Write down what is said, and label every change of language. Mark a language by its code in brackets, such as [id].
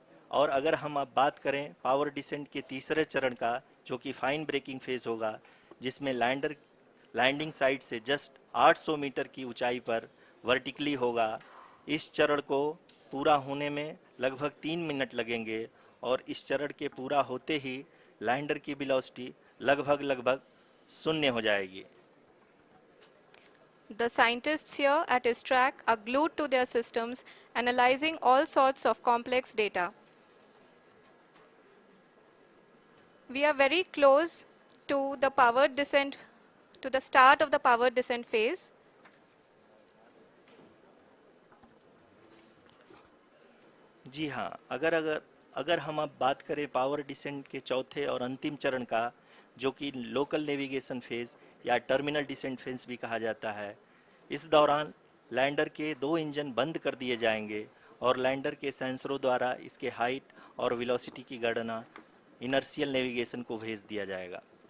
[hi] और अगर हम अब बात करें पावर डिसेंट के तीसरे चरण का, जो कि फाइन ब्रेकिंग फेज होगा, जिसमें लैंडिंग साइट से जस्ट 800 मीटर की ऊंचाई पर वर्टिकली होगा। इस चरण को पूरा होने में लगभग 3 मिनट लगेंगे और इस चरण के पूरा होते ही लैंडर की वेलोसिटी लगभग शून्य हो जाएगी। [en] The scientists here at ISTRAC are glued to their systems, analyzing all sorts of complex data. We are very close to the power descent, to the start of the power descent phase. [hi] जी हाँ, अगर अगर अगर हम अब बात करें power descent के चौथे और अंतिम चरण का, जो कि लोकल नेविगेशन फेज या टर्मिनल डिसेंट फेज भी कहा जाता है, इस दौरान लैंडर के 2 इंजन बंद कर दिए जाएंगे और लैंडर के सेंसरों द्वारा इसके हाइट और वेलोसिटी की गणना इनर्शियल नेविगेशन को भेज दिया जाएगा।